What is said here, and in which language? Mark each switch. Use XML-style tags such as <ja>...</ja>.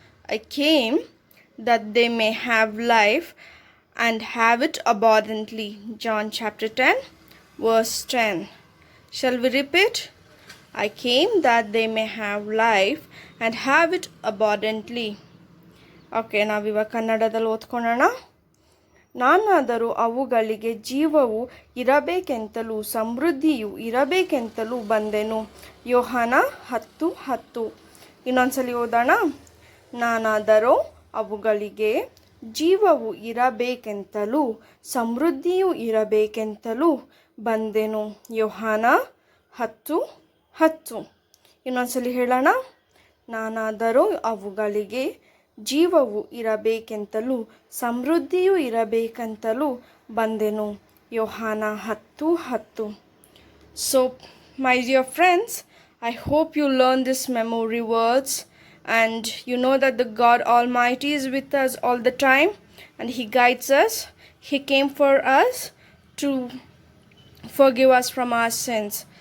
<en>I came that they may have life and have it abundantly. John chapter 10, verse 10. Shall we repeat? I came that they may have life and have it abundantly.</en> <kn>Okay, ನಾವಿವಾಗ ಕನ್ನಡದಲ್ಲಿ ಓದ್ಕೊಳ್ಳೋಣ. ನಾನಾದರೂ ಅವುಗಳಿಗೆ ಜೀವವು ಇರಬೇಕೆಂತಲೂ ಸಮೃದ್ಧಿಯು ಇರಬೇಕೆಂತಲೂ ಬಂದೆನು. ಯೋಹಾನ 10:10. ಇನ್ನೊಂದ್ಸಲಿ ಓದೋಣ. ನಾನಾದರೂ ಅವುಗಳಿಗೆ ಜೀವವು ಇರಬೇಕೆಂತಲೂ ಸಮೃದ್ಧಿಯು ಇರಬೇಕೆಂತಲೂ ಬಂದೆನು. ಯೋಹಾನ 10:10. ಇನ್ನೊಂದ್ಸಲಿ ಹೇಳೋಣ. ನಾನಾದರೂ ಅವುಗಳಿಗೆ ಜೀವವು ಇರಬೇಕೆಂತಲೂ ಸಮೃದ್ಧಿಯು ಇರಬೇಕೆಂತಲೂ ಬಂದೆನು. ಯೋಹಾನ 10:10.</kn> <en>So, my dear friends, I hope you learn this memory words and you know that the God Almighty is with us all the time and He guides us. He came for us to forgive us from our sins.</en>